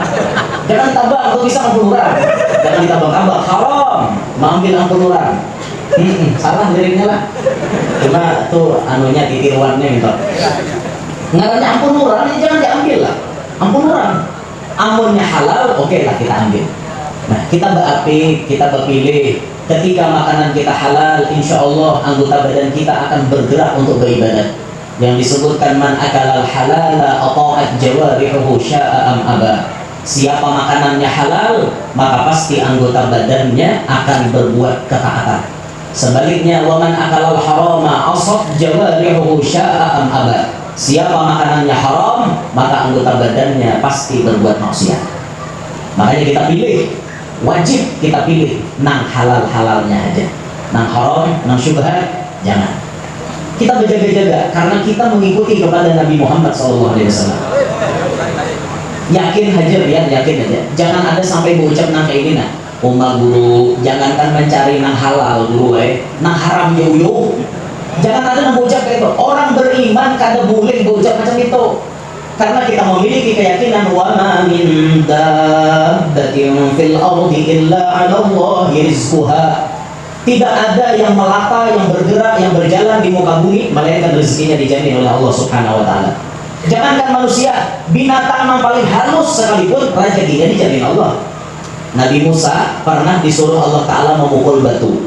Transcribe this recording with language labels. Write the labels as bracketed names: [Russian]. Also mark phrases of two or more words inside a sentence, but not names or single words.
[Banjar] Jangan tabang, itu pisang ampun orang. Jangan ditabang-tabang, haram. Mengambil ampun orang. Salah liriknya lah. Cuma tuh anunya titiruannya gitu. Ngarannya ampun orang, ini jangan diambil lah. Ampun orang. Ampunnya halal, oke lah kita ambil. [Indonesian] Nah, kita berapi, kita berpilih. Ketika makanan kita halal, [Arabic] إن شاء الله [Indonesian] anggota badan kita akan bergerak untuk beribadah. Yang disebutkan [Arabic] من أكل الحلال أطاعت جوارحه شاء أم أبى. [Indonesian] Siapa makanannya halal, maka pasti anggota badannya akan berbuat ketaatan. Sebaliknya, [Arabic] ومن أكل الحرام عصت جوارحه شاء أم أبى. [Indonesian] Siapa makanannya haram, maka anggota badannya pasti berbuat maksiat. Makanya kita pilih, wajib kita pilih nang halal-halalnya aja. Nang haram, nang syubhat, jangan. Kita berjaga-jaga karena kita mengikuti kepada Nabi Muhammad SAW. Yakin aja ya, yakin aja. Jangan ada sampai berucap nang kayak gini nah. Umma guru, jangankan mencari nang halal dulu nang haram jauh. Jangan ada nang berucap kayak itu. Orang beriman kada boleh berucap macam itu. Karena kita memiliki keyakinan [Arabic] وما من دابة في الأرض إلا على الله رزقها. [Indonesian] Tidak ada yang melata, yang bergerak, yang berjalan di muka bumi melainkan rezekinya dijamin oleh Allah [Arabic] سبحانه وتعالى. [Indonesian] Jangankan manusia, binatang yang paling halus sekalipun rezekinya dijamin Allah. Nabi Musa pernah disuruh Allah taala memukul batu.